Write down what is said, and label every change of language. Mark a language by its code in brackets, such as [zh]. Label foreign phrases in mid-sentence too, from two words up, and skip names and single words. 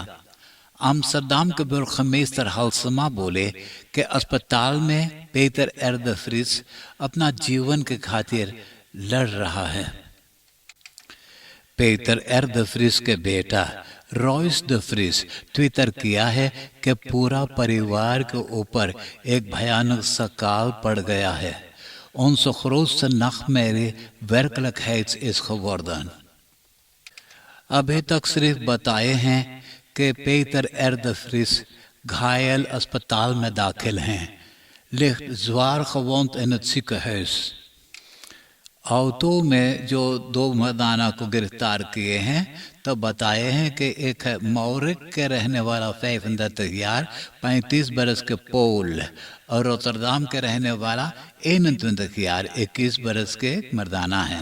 [hns] आमस्टरडाम के बुर्गमेस्टर हाल्समा बोले कि अस्पताल में पीटर एर द फ्रीस अपना जीवन के खातिर लड़ रहा है। पीटर एर द फ्रीस के बेटा रॉयस द फ्रीस ट्विटर किया है कि पूरा परिवार के ऊपर एक भयानक सा काल पड़ गया है। [nl] Onze grootste nachtmerrie werkelijkheid is geworden। [hns] अभी तक सिर्फ बताए हैं कि पीटर एर द फ्रीस घायल अस्पताल में दाखिल हैं। [nl] ligt zwaar gewond in het ziekenhuis। [hns] औतो में जो 2 मर्दाना को गिरफ्तार किए हैं तो बताए हैं कि एक है मौरिक के रहने वाला 35 बरस के पोल और रोटरडाम के रहने वाला 21 बरस के मर्दाना हैं।